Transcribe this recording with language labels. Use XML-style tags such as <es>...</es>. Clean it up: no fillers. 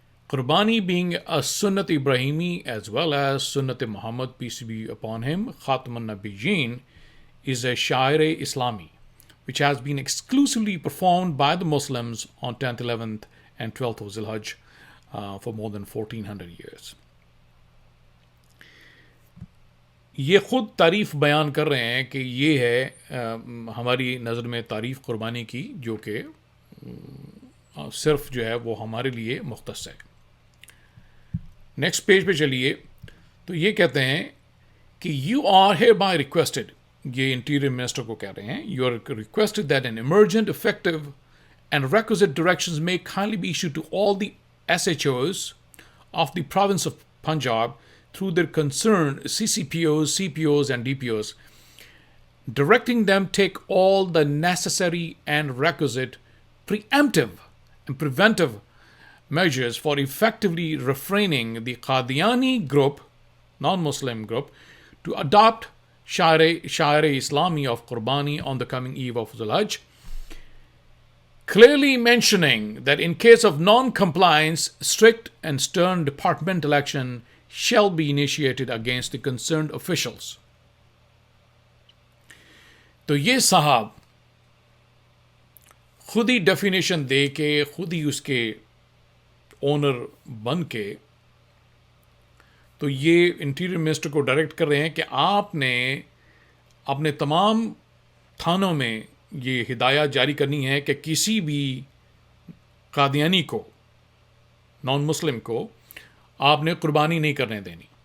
<en>قربانی being a سنت ابراہیمی ایز ویل ایز سنت Muhammad peace be upon him خاتم النبیین is a شاعر اسلامی which has been exclusively performed by the Muslims on 10th, 11th and 12th of Zilhajj for more than 1400 years.</en> <ur>یہ خود تعریف بیان کر رہے ہیں کہ یہ ہے ہماری نظر میں تعریف قربانی کی، جو کہ صرف جو ہے وہ ہمارے لیے مختص ہے. نیکسٹ پیج پہ چلیے تو یہ کہتے ہیں</ur> <en>کہ you are hereby requested,</en> <ur>یہ انٹیریئر منسٹر کو کہہ رہے ہیں،</ur> <en>You are requested that an emergent effective and requisite directions may kindly be issued to all the SHOs of the province of Punjab through their concerned CCPOs, CPOs and DPOs, directing them take all the necessary and requisite preemptive and preventive measures for effectively refraining the Qadiani group, non-Muslim group, to adopt Shair Islami of Qurbani on the coming eve of Dhul-Hajj, clearly mentioning that in case of non-compliance, strict and stern departmental action shall be initiated against the concerned officials.</en> <ur>تو یہ صاحب خود ہی definition دے کے، خود ہی اس کے owner بن کے، تو یہ انٹیریئر منسٹر کو ڈائریکٹ کر رہے ہیں کہ آپ نے اپنے تمام تھانوں میں یہ ہدایات جاری کرنی ہے کہ کسی بھی قادیانی کو، نان مسلم کو، آپ نے قربانی نہیں کرنے دینی.</ur>